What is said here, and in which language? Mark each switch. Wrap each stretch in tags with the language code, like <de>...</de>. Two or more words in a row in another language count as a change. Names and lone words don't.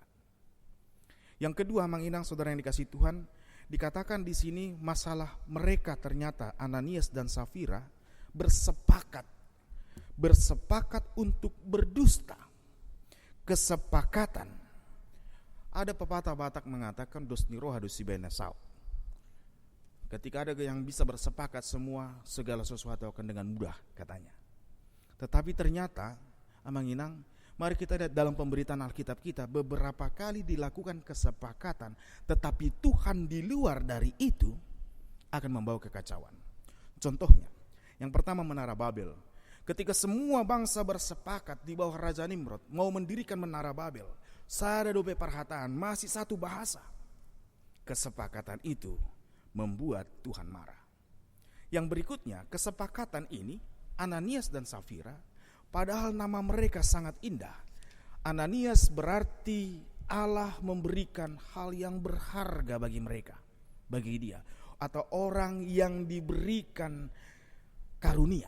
<id>Yang kedua, Amang Inang, saudara yang dikasihi Tuhan, dikatakan di sini masalah mereka ternyata Ananias dan Safira bersepakat untuk berdusta. Kesepakatan. Ada pepatah Batak mengatakan</id> <bbc>dos ni roha dos si benesau.</bbc> <id>Ketika ada yang bisa bersepakat semua, segala sesuatu akan dengan mudah katanya. Tetapi ternyata, Amanginang, mari kita lihat dalam pemberitaan Alkitab kita, beberapa kali dilakukan kesepakatan, tetapi Tuhan di luar dari itu akan membawa kekacauan. Contohnya, yang pertama Menara Babel. Ketika semua bangsa bersepakat di bawah Raja Nimrod mau mendirikan Menara Babel,</id> <bbc>sada dope perhataan,</bbc> <id>masih satu bahasa. Kesepakatan itu membuat Tuhan marah. Yang berikutnya, kesepakatan ini Ananias dan Safira, padahal nama mereka sangat indah. Ananias berarti Allah memberikan hal yang berharga bagi mereka, bagi dia, atau orang yang diberikan karunia.</id>